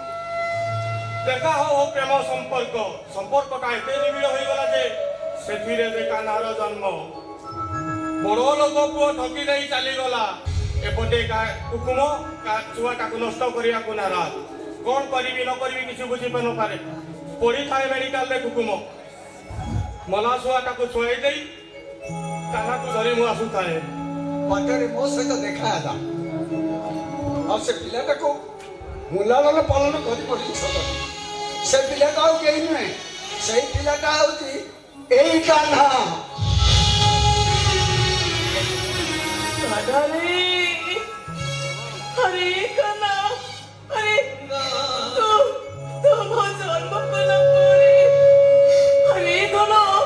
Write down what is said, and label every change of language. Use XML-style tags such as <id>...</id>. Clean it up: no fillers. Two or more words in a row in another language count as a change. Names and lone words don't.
<or>ହଉ ପ୍ରେମ ସମ୍ପର୍କଟା ଏତେ ନିବିଡ଼ ହୋଇଗଲା ଯେ ସେଥିରେ ଯେ କାହ୍ନାର ଜନ୍ମ ବଡ଼ ଲୋକ ପୁଅ ଠକି ଦେଇ ଚାଲିଗଲା ଏପଟେ କୁକୁମ ଛୁଆଟାକୁ ନଷ୍ଟ କରିବାକୁ ନାରାଜ କ'ଣ କରିବି ନ କରିବି କିଛି ବୁଝିପାରୁନପାରେ ପଡ଼ିଥାଏ ମେଡିକାଲରେ କୁକୁମ ମଲା ଛୁଆଟାକୁ ଶୁଆଇ ଦେଇ କାହ୍ନାକୁ ଧରି ମୁଁ ଆସୁଥାଏ ବାଟରେ ମୋ ସହିତ ଦେଖା ହେଲା ଆଉ ସେ ପିଲାଟାକୁ ମୁଁ ଲାଳନ ପାଳନ କରିପାରିଲି ସତ ସେ ପିଲାଟା ଆଉ କେହି ନୁହେଁ ସେଇ ପିଲାଟା ହଉଛି ଏଇ କାହ୍ନା ଅରେ କାହ୍ନା ଅରେ ତୁ ମୋ ଜନ୍ମ କଲା ପରେ अरे ଧନ</or>